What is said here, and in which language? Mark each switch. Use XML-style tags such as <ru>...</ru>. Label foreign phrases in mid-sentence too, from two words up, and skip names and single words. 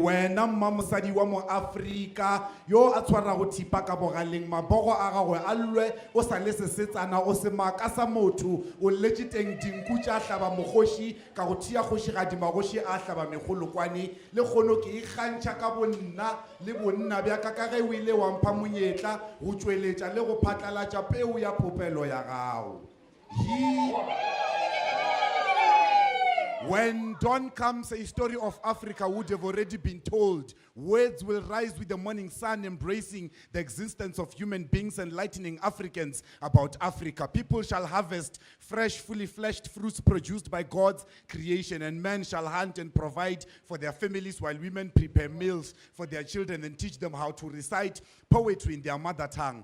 <nso>wena mmamosadi wa mo Afrika yo a tshwarago thipa ka bogaleng mabogo a gagwe a lwe o sa le sesetsana o se maaka sa motho o letše teng dinku tša hlaba mogoši ka go thia kgošigadi magoši a hlaba megolokwane le kgono ke ikgantšha ka bonna le bonna bja ka ge o ile wa mpha monyetla go tšweletša le go phatlalatša peu ya popelo ya gago.</nso> <en>When dawn comes, a story of Africa would have already been told. Words will rise with the morning sun, embracing the existence of human beings, enlightening Africans about Africa. People shall harvest fresh, fully fleshed fruits produced by God's creation, and men shall hunt and provide for their families, while women prepare meals for their children and teach them how to recite poetry in their mother tongue.</en>